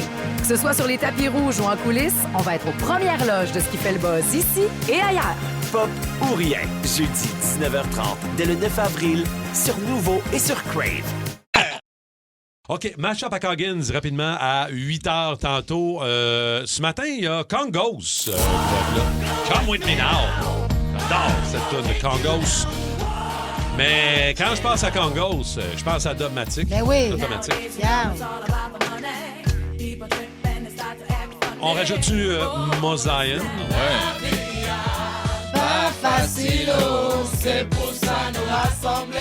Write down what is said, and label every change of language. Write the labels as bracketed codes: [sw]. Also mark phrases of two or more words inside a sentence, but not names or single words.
[fr] Que ce soit sur les tapis rouges ou en coulisses, on va être aux premières loges de ce qui fait le buzz ici et ailleurs. Pop ou rien, jeudi 19h30, dès le 9 avril, sur Nouveau et sur Crave. OK, match-up à Coggins, rapidement, à 8 h tantôt. Ce matin, il y a Congos. [en] Come with me now. [fr] J'adore cette tune de Congos. Mais quand je pense à Congos, je pense à Dubmatic. Ben oui. Automatique. Regarde. On rajoute-tu Mosaïen? Ouais. Pas facile, c'est pour ça nous rassembler.